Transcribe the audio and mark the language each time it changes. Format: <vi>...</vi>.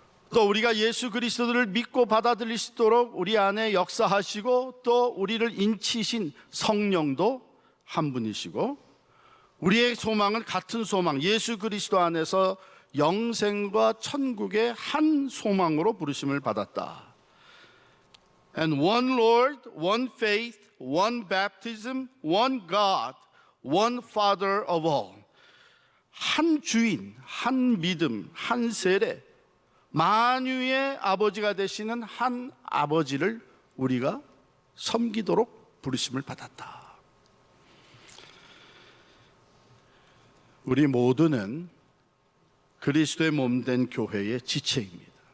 <ko>또 우리가 예수 그리스도를 믿고 받아들일 수 있도록 우리 안에 역사하시고 또 우리를 인치신 성령도 한 분이시고 우리의 소망은 같은 소망, 예수 그리스도 안에서 영생과 천국의 한 소망으로 부르심을 받았다.</ko> <en>And one Lord, one faith, one baptism, one God, one Father of all.</en> <ko>한 주인, 한 믿음, 한 세례, 만유의 아버지가 되시는 한 아버지를 우리가 섬기도록 부르심을 받았다. 우리 모두는 그리스도의 몸된 교회의 지체입니다.</ko>